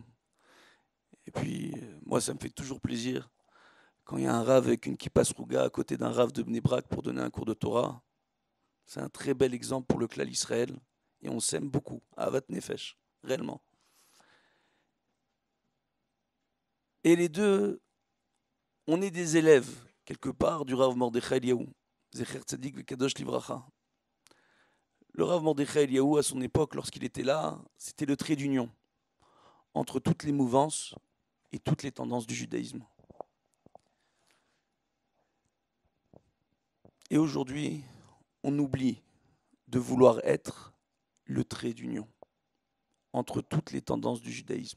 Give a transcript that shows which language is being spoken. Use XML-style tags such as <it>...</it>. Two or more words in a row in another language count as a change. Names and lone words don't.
<fr>Et puis, moi, ça me fait toujours plaisir quand il y a un rave avec une</fr> <he>כיפה סרוגה</he> <fr>à côté d'un rave de Bnei Brak pour donner un cours de Torah. C'est un très bel exemple pour le</fr> <he>כלל ישראל.</he> <fr>Et on s'aime beaucoup.</fr> <he>אהבת נפש, réellement.</he> <fr>Et les deux, on est des élèves, quelque part, du Rav Mordechai Eliyahu.</fr> <he>זכר צדיק וקדוש לברכה.</he> <fr>Le Rav Mordechai Eliyahu, à son époque, lorsqu'il était là, c'était le trait d'union entre toutes les mouvances et toutes les tendances du judaïsme. Et aujourd'hui, on oublie de vouloir être le trait d'union entre toutes les tendances du judaïsme.</fr>